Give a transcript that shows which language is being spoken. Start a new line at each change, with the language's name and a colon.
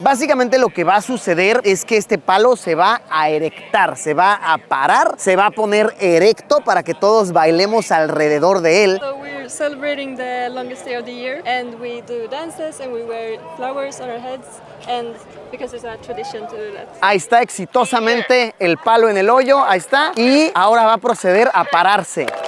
Spanish: Básicamente lo que va a suceder es que este palo se va a erectar, se va a parar, se va a poner erecto para que todos bailemos alrededor de él.
English: So we're celebrating the longest day of the year, and we do dances and we wear flowers on our heads, and because it's a tradition to do that.
Spanish: Ahí está exitosamente el palo en el hoyo, ahí está. Y ahora va a proceder a pararse.